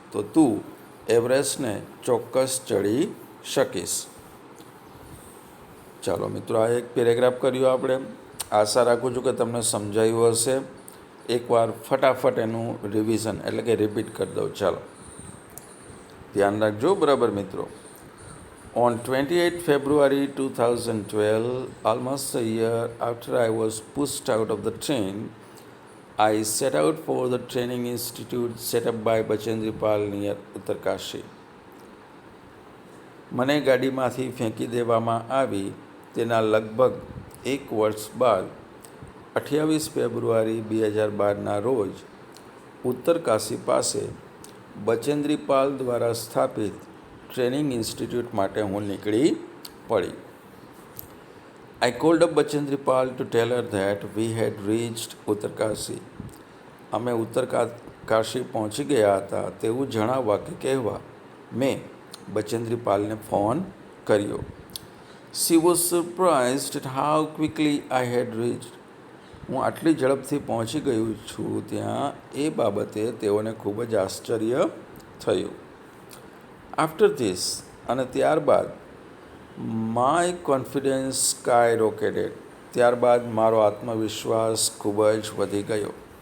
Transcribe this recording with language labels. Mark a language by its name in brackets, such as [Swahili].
[Gujarati] તો તું એવરેસ્ટને ચોક્કસ ચડી શકીશ. ચાલો મિત્રો, આ એક પેરેગ્રાફ કર્યો આપણે. આશા રાખું છું કે તમને સમજાયું હશે. એકવાર ફટાફટ એનું રિવિઝન એટલે કે રિપીટ કરી દઉં. ચાલો ધ્યાન રાખજો બરાબર મિત્રો. [English] On 28 February 2012, almost a year after I was pushed out of the train, I set out for the training institute set up by Bachendripal near Uttarkashi. [Gujarati] મને ગાડીમાંથી ફેંકી દેવામાં આવી તેના લગભગ એક વર્ષ બાદ 28 ફેબ્રુઆરી 2012ના રોજ ઉત્તરકાશી પાસે બચેન્દ્રીપાલ દ્વારા સ્થાપિત ટ્રેનિંગ ઇન્સ્ટિટ્યૂટ માટે હું નીકળી પડી. [English] I called up Bachendripal to tell her that we had reached Uttarkashi. [Gujarati] અમે ઉત્તરકાશી પહોંચી ગયા હતા તેવું જણાવવા કે કહેવા મેં બચેન્દ્રીપાલને ફોન કર્યો. [English] She was surprised at how quickly I had reached. [Gujarati] હું આટલી ઝડપથી પહોંચી ગયું છું ત્યાં એ બાબતે તેઓને ખૂબ જ આશ્ચર્ય થયું. [English] after this, [Gujarati] અને ત્યારબાદ [English] my confidence skyrocketed, [Gujarati] ત્યારબાદ મારો આત્મવિશ્વાસ ખૂબ જ વધી ગયો.